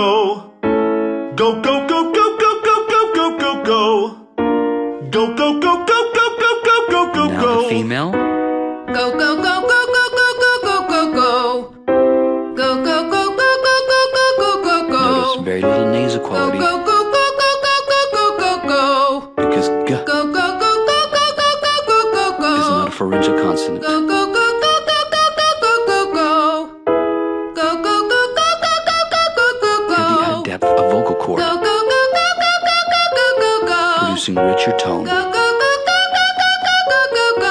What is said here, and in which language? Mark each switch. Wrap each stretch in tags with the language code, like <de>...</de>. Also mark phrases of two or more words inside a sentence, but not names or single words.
<en>Go, go, go, go, go, go, go, go, go, go. Go, go, go, go, go, go, go, go, go, Now go. the female. Go, go, go, go, go, go, go, go, go, go. Go, go, go, go, go, go, go, go, go, go. Notice very little nasal Go, quality go, go, go, go, go, go, go, go, go. because g Go, go, go, go, go, go, go, go, go, go. is not a pharyngeal consonant. Go, go, go, go, go, go, go, go, go, go. Go, go, go, go, go, go, go, go, go, go. Hear the added depth of vocal cord, Go, go, go, go, go, go, go, go, go, go. producing richer tone. Go, go, go, go, go, go, go, go, go, go.</en>